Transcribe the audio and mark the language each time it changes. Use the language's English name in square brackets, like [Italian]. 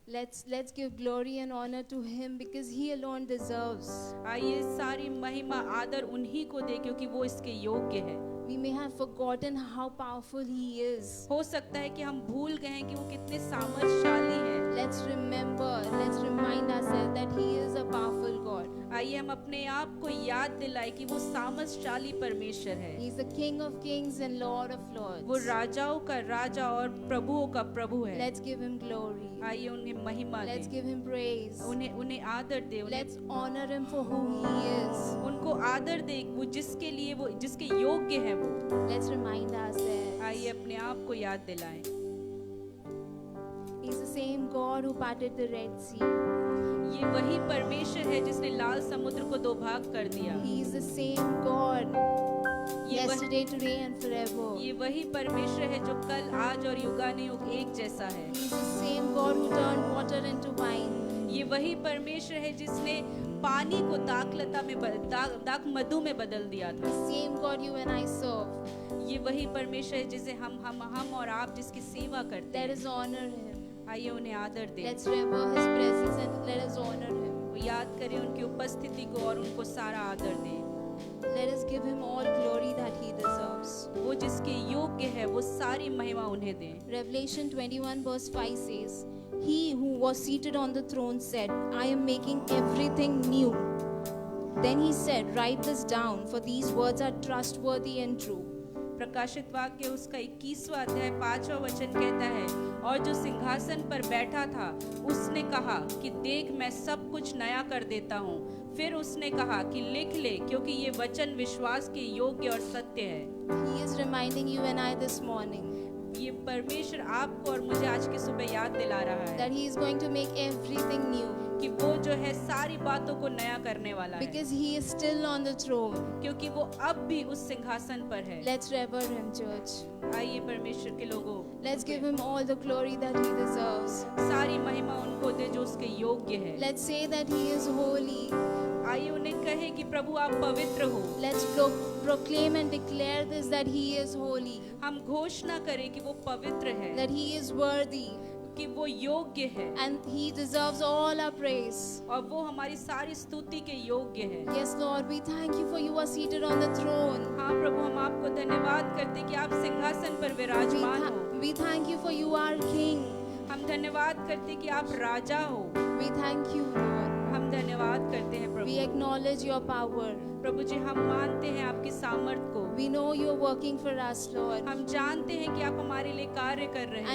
[English] Let's give glory and honor to Him because He alone deserves. [Hindi] आइए सारी महिमा आदर उन्हीं को दे क्योंकि वो इसके योग्य है। [English] We may have forgotten how powerful He is. [Hindi] हो सकता है कि हम भूल गए हैं कि वो कितने सामर्थ्यशाली हैं। [English] Let's remind ourselves that He is a powerful God. [Hindi] आइए हम अपने आप को याद दिलाएं कि वो सामर्थ्यशाली परमेश्वर है। [English] He is the King of Kings and Lord of Lords. [Hindi] वो राजाओं का राजा और प्रभुओं का प्रभु है। [English] Let's give Him glory. [Hindi] आइए उन्हें महिमा [English] Let's [Hindi] दें, [English] give Him praise. [Hindi] उन्हें आदर दे, [English] Let's honor Him for who He is. [Hindi] उनको आदर दे वो जिसके लिए वो जिसके योग्य है वो। [English] Let's remind ourselves. [Hindi] आइए अपने आप को याद दिलाएं। [English] He's the same God who parted the Red Sea. [Hindi] ये वही परमेश्वर है जिसने लाल समुद्र को दो भाग कर दिया। [English] He is the same God [Hindi] ये [English] yesterday, today and forever. [Hindi] वही परमेश्वर है जो कल, आज और युगानुयुग एक जैसा है। [English] He is the same God who turned water into wine. [Hindi] ये वही परमेश्वर है जिसने पानी को दाखलता में दाख मधु में बदल दिया [English] The [Hindi] था। [English] same God you and I serve. [Hindi] ये वही परमेश्वर है जिसे हम और आप जिसकी सेवा करते [English] Let [Hindi] हैं। [English] us honor Him. [Hindi] आइए उन्हें आदर दें। [English] Let's revere His presence and let us honor Him. [Hindi] वो याद करें उनकी उपस्थिति को और उनको सारा आदर दें। [English] Let us give Him all glory that He deserves. [Hindi] वो जिसके योग्य है वो सारी महिमा उन्हें दें। [English] Revelation 21 verse 5 says, "He who was seated on the throne said, I am making everything new." Then He said, "Write this down, for these words are trustworthy and true." [Hindi] प्रकाशित वाक्य उसका 21वां अध्याय 5वां वचन कहता है, और जो सिंहासन पर बैठा था उसने कहा कि देख मैं सब कुछ नया कर देता हूँ। फिर उसने कहा कि लिख ले, क्योंकि ये वचन विश्वास के योग्य और सत्य है। [English] He is reminding you and I this morning [Hindi] ये परमेश्वर आपको और मुझे आज की सुबह याद दिला रहा है [English] that He is going to make everything new [Hindi] कि वो जो है सारी बातों को नया करने वाला है, [English] because He is still on the throne. [Hindi] क्योंकि वो अब भी उस सिंहासन पर है। [English] Let's revere Him, church. [Hindi] आइए परमेश्वर के लोगों, [English] Let's give Him all the glory that He deserves. [Hindi] सारी महिमा उनको दे जो उसके योग्य है। [English] Let's say that He is holy. [Hindi] आइए उन्हें कहे कि प्रभु आप पवित्र हो। [English] Let's proclaim and declare this, that He is holy, [Hindi] हम घोषणा करें कि वो पवित्र है, [English] that He is worthy, [Hindi] कि वो योग्य है [English] and He deserves all our praise. [Hindi] और वो हमारी सारी स्तुति के योग्य है। [English] Yes, Lord, we thank you for you are seated on the throne. [Hindi] हाँ प्रभु, हम आपको धन्यवाद करते कि आप सिंहासन पर विराजमान हो। [English] We thank you for you are King. [Hindi] हम धन्यवाद करते कि आप राजा हो। [English] We thank you, Lord. [Hindi] हम धन्यवाद करते हैं [English] We [Hindi] Prabhu. [English] acknowledge your power. [Hindi] प्रभु जी, हम मानते हैं आपकी सामर्थ को। [English] We know you're working for us, Lord. [Hindi] हम जानते हैं कि आप हमारे लिए कार्य कर रहे